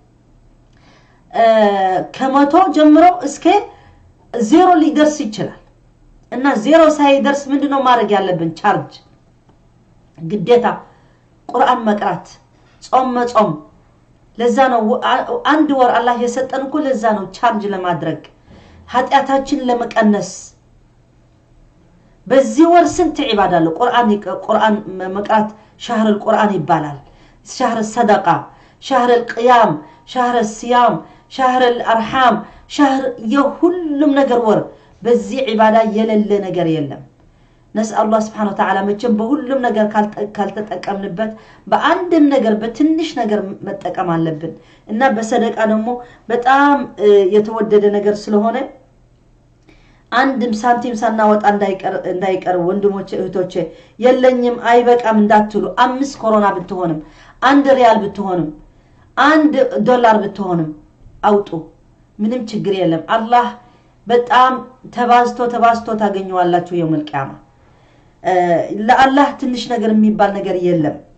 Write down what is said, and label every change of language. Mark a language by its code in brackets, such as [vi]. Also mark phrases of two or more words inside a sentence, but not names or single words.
[am] ከመቶ ጀምሮ እስከ 0 ሊደርስ ይችላል እና 0 ሳይደርስ ምንድነው ማድረግ ያለብን ቻርጅ ግዴታ ቁርአን መቅራት ጾም መጾም ለዛ ነው አንድ ወር አላህ የሰጠን እኮ ለዛ ነው ቻርጅ ለማድረግ ኃጢያታችን ለመቀነስ በዚህ ወር ስንት ዒባዳ አለ ቁርአን መቅራት [ar] شهر القرآن ይባላል شهر الصدقة شهر القيام شهر الصيام شهر الأرحام شهر يهلم [am] ነገር ወር በዚህ ዒባዳ የሌለ ነገር የለም [ar] نسأل الله سبحانه وتعالى [am] መቼም በሁሉም ነገር ካልተጠቀምንበት በአንድም ነገር በትንሽ ነገር መጠቀም አለብን እና በሰደቃ ደግሞ በጣም የተወደደ ነገር ስለሆነ አንድም ሳንቲም ሳናወጣ እንዳይቀር ወንድሞቼ እህቶቼ የለኝም አይበቃም እንዳትሉ 5 ኮሮና ብትሆንም 1 ሪያል ብትሆንም 1 ዶላር ብትሆንም አውጡ ምንም ችግር የለም አላህ በጣም ተባዝቶ ታገኙዋላችሁ የውመል ቂያማ ለአላህ ትንሽ ነገር የሚባል ነገር የለም